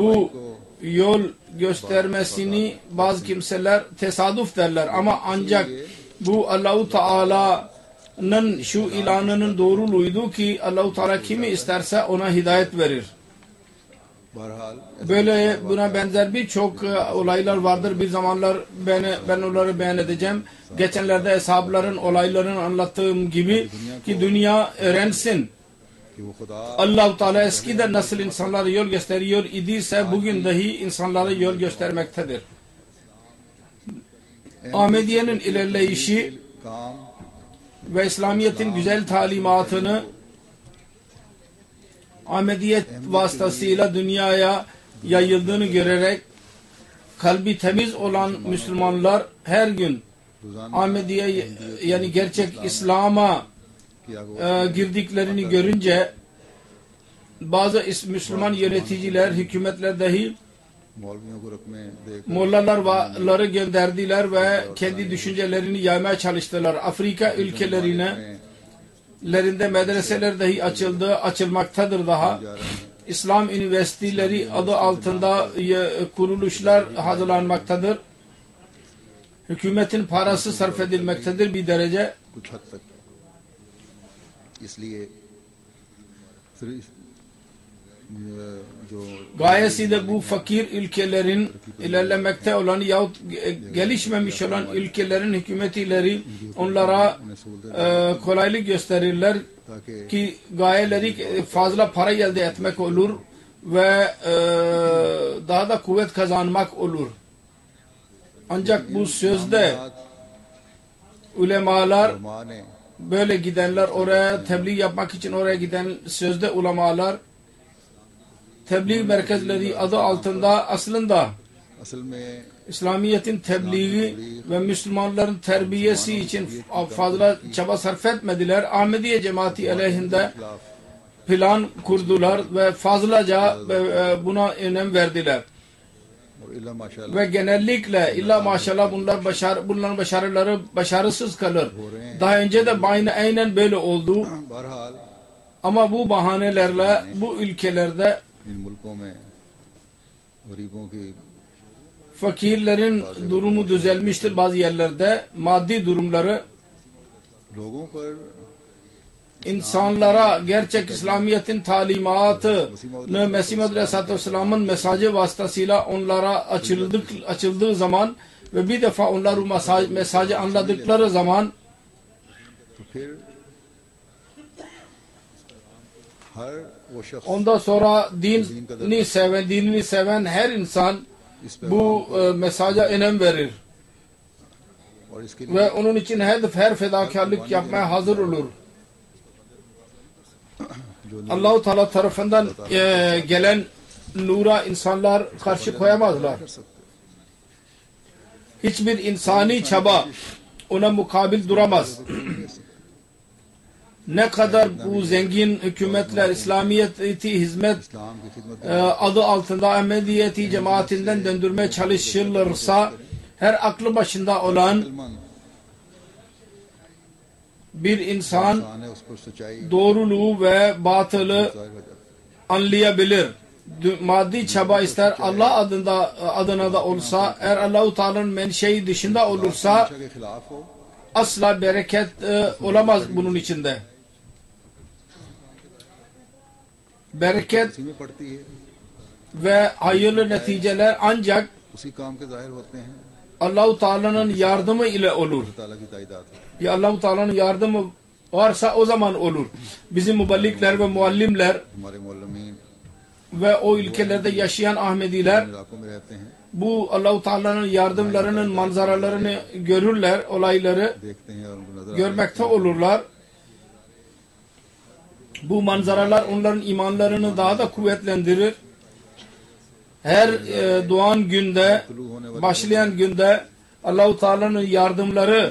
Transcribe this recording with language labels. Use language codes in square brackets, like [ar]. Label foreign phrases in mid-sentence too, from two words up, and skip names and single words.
[tr] Bu yol göstermesini bazı kimseler tesadüf derler ama ancak bu Allah-u Teala'nın şu ilanının doğruluğuydu ki Allah-u Teala kimi isterse ona hidayet verir. [ur] बहरहाल [tr] Böyle buna benzer birçok olaylar vardır. Bir zamanlar ben onları beyan edeceğim. Geçenlerde eshabların olaylarını anlattığım gibi ki dünya öğrensin. [ur] کہ وہ خدا [tr] Allah-u Teala eskiden nasıl insanlara yol gösteriyor idiyse bugün dahi insanlara yol göstermektedir. Ahmediye'nin ilerleyişi [ur] काम [tr] ve İslamiyet'in güzel talimatını Ahmediyet vasıtasıyla dünyaya yayıldığını görerek kalbi temiz olan Müslümanlar her gün [ur] रोजाना [tr] Ahmediye yani gerçek İslam'a [ur] کیا ہوا [tr] girdiklerini görünce bazı Müslüman yöneticiler, hükümetler dahi [ur] مولویوں کو رقمیں دے کر [tr] mollaları gönderdiler ve kendi düşüncelerini yaymaya çalıştılar. Afrika ülkelerinde medreseler dahi açılmaktadır daha. İslam üniversiteleri adı altında kuruluşlar hazırlanmaktadır. Hükümetin parası sarf edilmektedir bir derece. [ur] کچھ حد تک اس لیے صرف جو [tr] Gayesi de bu fakir ülkelerin ilerlemekte olan yahut gelişmemiş olan ülkelerin hükümetleri onlara kolaylık gösterirler [ur] ताकि [tr] ki gayeleri fazla para elde etmek olur ve daha da kuvvet kazanmak olur. Ancak bu sözde ulemalar [ur] علما نے [tr] böyle gidenler oraya tebliğ yapmak için oraya giden sözde ulemalar tebliğ merkezleri adı altında aslında [ur] اصل میں [tr] İslamiyet'in tebliği ve Müslümanların terbiyesi için fazla çaba sarf etmediler. Ahmediye cemaati aleyhinde plan kurdular ve fazlaca buna önem verdiler. [ur] और [ar] إلا ما شاء الله [tr] Ve genellikle [ar] إلا ما شاء الله [tr] bunların başarıları başarısız kalır. Daha önce de aynen böyle oldu. [ur] बहरहाल [tr] Ama bu bahanelerle bu ülkelerde [ur] ان ملکوں میں غریبوں کی [tr] fakirlerin durumu düzelmiştir bazı yerlerde. Maddi durumları [ur] لوگوں پر [tr] insanlara gerçek İslamiyet'in talimatını Mesih Muhammed [ar] عليه الصلاة والسلام'ın [tr] mesajı vasıtasıyla onlara açıldığı zaman ve bir defa onlar bu mesajı anladıkları zaman [ur] تو پھر ہر وہ شخص [tr] ondan sonra dinini seven her insan [ur] اس پہ [tr] bu mesaja önem verir [ur] اور اس کے لیے [tr] ve onun için her fedakarlık yapmaya hazır olur. [ur] जो [tr] Allah-u Teala tarafından gelen nura insanlar karşı koyamazlar. [ur] کر سکتے [tr] Hiçbir insani çaba ona mukabil duramaz. Ne kadar bu zengin hükümetler İslamiyet'i hizmet [ur] اسلام کی خدمت [tr] adı altında Ahmediyeti cemaatinden döndürmeye çalışılırsa her aklı başında olan [ur] मुसलमान [tr] bir insan [ur] انسان ہے اس پر سچائی [tr] doğruluğu ve batılı [ur] ظاہر ہو جاتی [tr] anlayabilir. Maddi çaba ister Allah adına da olsa eğer Allah-u Teala'nın menşei dışında olursa [ur] ہے کے خلاف ہو [tr] asla bereket olamaz bunun içinde. Bereket [ur] اسی میں پڑتی ہے [tr] ve hayırlı neticeler ancak [ur] اسی کام کے ظاہر ہوتے ہیں [tr] Allah-u Teala'nın yardımı ile olur. [ur] اللہ تعالیٰ کی تائیداد ہے [tr] Ya Allah-u Teala'nın yardımı varsa o zaman olur. Bizim müballikler ve muallimler [ur] ہمارے معلمین [tr] ve o ülkelerde yaşayan Ahmediler [ur] ان علاقوں میں رہتے ہیں [tr] bu Allah-u Teala'nın yardımlarının manzaralarını görürler, olayları [ur] دیکھتے ہیں اور ان کو نظر [tr] görmekte olurlar. Bu manzaralar onların imanlarını daha da kuvvetlendirir. Her doğan günde, başlayan günde Allah-u Teala'nın yardımları